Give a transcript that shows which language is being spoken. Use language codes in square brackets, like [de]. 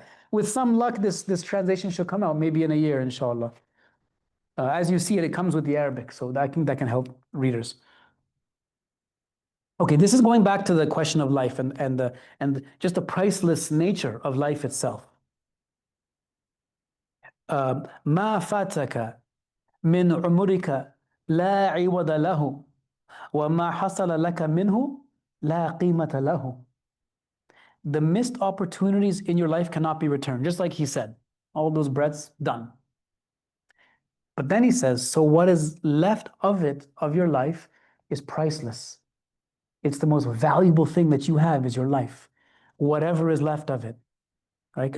[en] With some luck, this translation should come out maybe in a year, inshallah. As you see it comes with the Arabic, so that can help readers. Okay, this is going back to the question of life and just the priceless nature of life itself. [ar] ما فاتك من عمرك لا عوض له وما حصل لك منه لا قيمة له. [en] The missed opportunities in your life cannot be returned, just like he said. All those breaths, done. But then he says, so what is left of your life, is priceless. It's the most valuable thing that you have is your life, whatever is left of it, right?